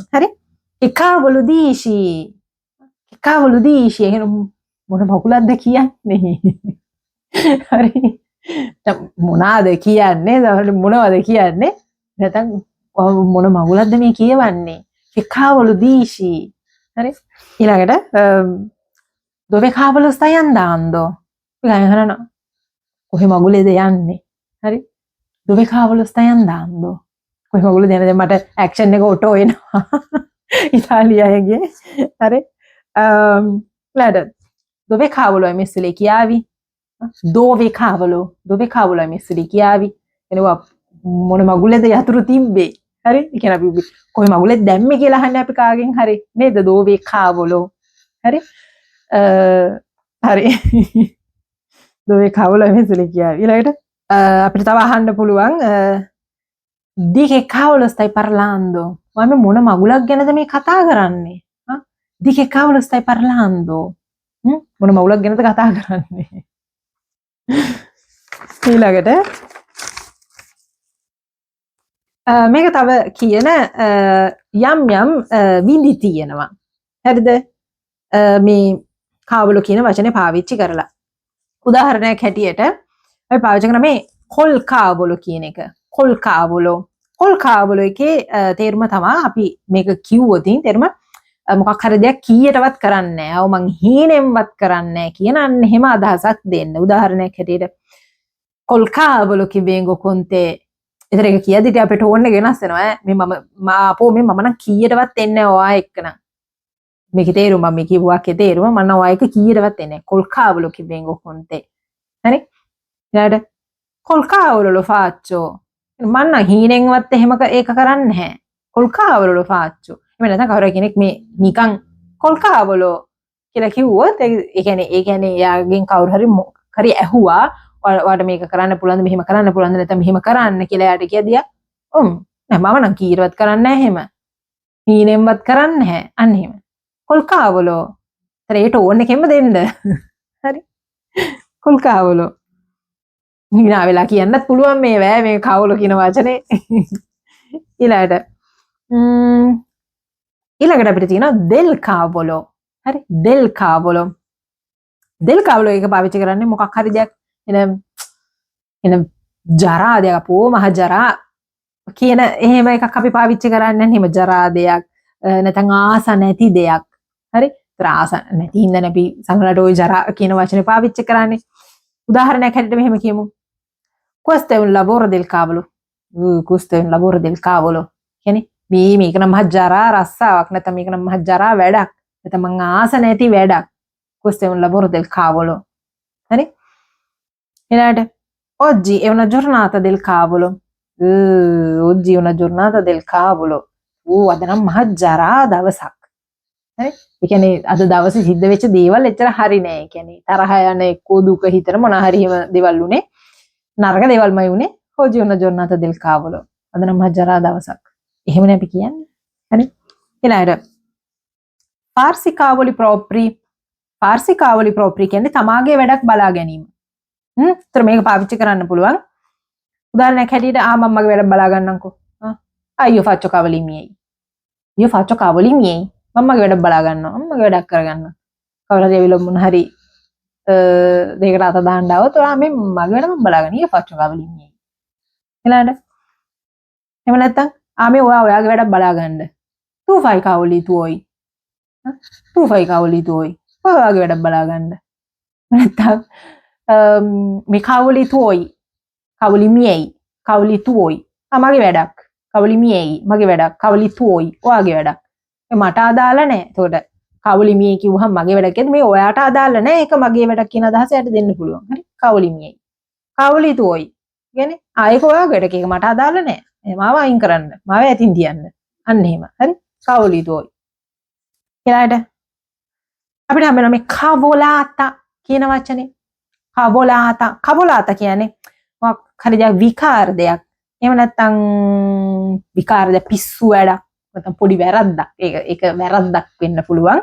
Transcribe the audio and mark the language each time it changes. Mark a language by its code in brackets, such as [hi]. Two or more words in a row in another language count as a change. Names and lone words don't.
[it] හරි. cavolo dici. cavolo dici. [si] එහෙනම් මොන මගුලක්ද කියන්නේ? හරි. මොනවාද කියන්නේ? මොනවද කියන්නේ? නැත්නම් මොන මගුලක්ද මේ කියවන්නේ? [it] cavolo dici. හරි. ඊළඟට dove cavolo stai andando? [si] ගහනවා. කොහේ මගුලේද යන්නේ? හරි. [it] dove cavolo stai andando? [si] කොහේ මගුලේද යන්නේ? දැන් මට ඇක්ෂන් එක ඔටෝ එනවා. ඉතාලියාගේ. හරි. [it] ඊළඟට dove cavolo hai messo le chiavi? dove cavolo hai messo le chiavi? [si] එනවා මොන මගුලේද යතුරු තිබ්බේ? හරි. ඒ කියන්නේ අපි කොහේ මගුලේද දැම්මේ කියලා අහන්නේ අපි කාගෙන් හරි නේද? [it] dove cavolo. [si] හරි. හරි. [it] dove cavolo hai messo le chiavi? [si] ඊළඟට අපිට තව අහන්න පුළුවන් [it] di che cavolo stai parlando? [si] මම මොන මගුලක් ගැනද මේ කතා කරන්නේ? [it] di che cavolo stai parlando? [si] මොන මගුලක් ගැනද කතා කරන්නේ? ඊළඟට මේක තව කියන යම් යම් විදි තියෙනවා. හරිද? මේ කාවලු කියන වචනේ පාවිච්චි කරලා. උදාහරණයක් හැටියට අපි පාවිච්චි කරන මේ [it] col cavolo [si] කියන එක. [it] col cavolo [si] එකේ තේරුම තමයි අපි මේක කිව්වොත් තේරුම මොකක් හරි දෙයක් කීයටවත් කරන්නේ නැහැ. ඔව් මං හීනෙන්වත් කරන්නේ නැහැ කියන අන්න එහෙම අදහසක් දෙන්න. උදාහරණයක් හැටියට [it] col cavolo che vengo con te. [si] ඒතර එක කියද්දිට අපේ ටෝන් එක වෙනස් වෙනවා. මේ මම නම් කීයටවත් එන්නේ නැහැ ඔයා එක්ක නම්. මේකේ තේරුම මම කියපු වාක්‍යයේ තේරුම මම ඔයා එක කීයටවත් එන්නේ [it] col cavolo che vengo con te. [si] හරි? [it] ඊළඟට col cavolo lo faccio. [si] මම නම් හීනෙන්වත් එහෙම ඒක කරන්නේ නැහැ. [it] col cavolo lo faccio. [si] එහෙම නැත්නම් කවුරු කෙනෙක් මේ නිකන් [it] col cavolo [si] කියලා කිව්වොත් ඒ කියන්නේ යාගෙන් කවුරු හරි ඇහුවා ඔයාලට මේක කරන්න පුළුවන්ද මෙහෙම කරන්න පුළුවන්ද නැත්නම් මෙහෙම කරන්න කියලා යාට කියදියා නෑ මම නම් කීයටවත් කරන්නේ නැහැ එහෙම. හීනෙන්වත් කරන්නේ නැහැ. අන්න එහෙම. [it] col cavolo. [si] ඒට ඕන එකෙන්ම දෙන්න. හරි. [it] col cavolo. [si] නිනා වෙලා කියන්නත් පුළුවන් මේ වැය මේ කවුල කියන වචනේ. ඊළඟට අපිට තියෙනවා [it] del cavolo. [si] හරි. [it] del cavolo. del cavolo [si] එක පාවිච්චි කරන්නේ මොකක් හරි දෙයක් එන ජරා දෙයක් අපෝ මහ ජරා කියන එහෙම එකක් අපි පාවිච්චි කරන්නේ නැහැ. එහෙම ජරා දෙයක් නැත්නම් ආස නැති දෙයක්. හරි. ත්‍රාස නැති හින්දා අපි සංගලට ওই ජරා කියන වචනේ පාවිච්චි කරන්නේ. උදාහරණයක් හැටියට මෙහෙම කියමු. [it] Questo è un lavoro del cavolo. Questo è un lavoro del cavolo. [si] කියන්නේ මේක නම් මහ ජරා රස්සාවක් නැත්නම් මේක නම් මහ ජරා වැඩක්. නැත්නම් මං ආස නැති වැඩක්. [it] Questo è un lavoro del cavolo. හරි? ඊළඟට oggi è una giornata del cavolo. Oggi è una giornata del cavolo. [si] අද නම් මහ ජරා දවසක්. හරි? ඒ කියන්නේ අද දවසේ සිද්ධ වෙච්ච දේවල් එච්චර හරි නෑ. ඒ කියන්නේ තරහ යන එක්කෝ දුක හිතන මොන හරි එහෙම දේවල් උනේ. නරක දේවල්මයි උනේ. [it] oggi è una giornata del cavolo. [si] අද නම් මහ ජරා දවසක්. එහෙමනේ අපි කියන්නේ. හරි? [it] ඊළඟට farsi cavoli propri. farsi cavoli propri [si] කියන්නේ තමාගේ වැඩක් බලා ගැනීම. ඒතර මේක පාවිච්චි කරන්න පුළුවන්. උදාහරණයක් හැටියට මම මගේ වැඩ බලා ගන්නම්කෝ. [it] io faccio cavoli miei. io faccio cavoli miei. [si] මම මගේ වැඩ බලා ගන්නවා. මම මගේ වැඩක් කරගන්නවා. කවුරු හරි ඇවිල්ලා මොන හරි දෙයකට අත දාන්න આવොත් මේ මගේ වැඩ මම බලා ගන්නවා. [it] io faccio cavoli miei. [si] ඊළඟට එහෙම නැත්නම් මේ ඔයාගේ වැඩක් බලා ගන්න. [it] tu fai cavoli tuoi. tu fai cavoli tuoi. [si] ඔයාගේ වැඩක් බලා ගන්න. නැත්නම් මේ [it] cavoli tuoi. cavoli miei. cavoli tuoi. [si] මගේ වැඩක්. [it] cavoli miei. [si] මගේ වැඩක්. [it] cavoli tuoi. [si] ඔයාගේ වැඩක්. මට අදාළ නැහැ. එතකොට [it] cavoli miei [si] කිව්වහම මගේ වැඩක් කියද්දි මේ ඔයාට අදාළ නැහැ. ඒක මගේ වැඩක් කියන අදහස යට දෙන්න පුළුවන්. හරි? [it] cavoli miei. cavoli tuoi. [si] කියන්නේ ඒක ඔයාගේ වැඩක්. ඒක මට අදාළ නැහැ. මාව අයින් කරන්න. මාව ඇතින් තියන්න. අන්න එහෙම. හරි? [it] cavoli tuoi. [si] ඊළඟට අපිට හම්බෙනවා මේ cavolata කියන වචනේ. cavolata කියන්නේ මොකක් හරි දෙයක් විකාර දෙයක්. එහෙම නැත්නම් විකාර දෙයක් පිස්සු වැඩක්. නැත්නම් පොඩි වැරද්දක්. ඒක වැරද්දක් වෙන්න පුළුවන්.